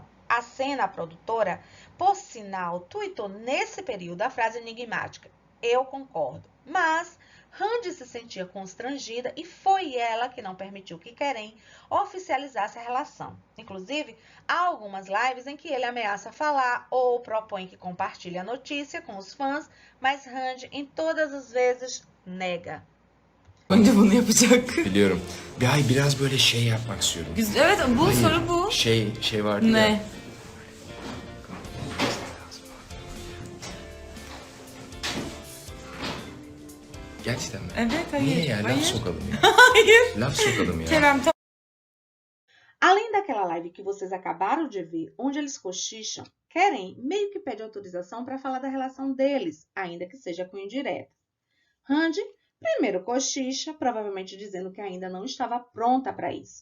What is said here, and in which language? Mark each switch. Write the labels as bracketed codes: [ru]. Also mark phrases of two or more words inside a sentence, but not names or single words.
[pt] A cena, a produtora, por sinal, tuitou nesse período a frase enigmática: "Eu concordo", mas Randy se sentia constrangida e foi ela que não permitiu que Karen oficializasse a relação. Inclusive, há algumas lives em que ele ameaça falar ou propõe que compartilhe a notícia com os fãs, mas Randy, em todas as vezes, nega. [tr] Önce bunu yapacak. Biliyorum. Ay biraz böyle şey yapmak istiyorum. Evet, bu Hayır, soru bu. Şey vardı ya. Ne? Gerçekten mi? Evet, hayır. Niye ya? Laf Hayır. sokalım ya. Hayır. Laf sokalım ya. Kerem, [pt] Além daquela live que vocês acabaram de ver, onde eles cochicham, Karen meio que pede autorização para falar da relação deles, ainda que seja com indireta. Randy primeiro cochicha, provavelmente dizendo que ainda não estava pronta para isso.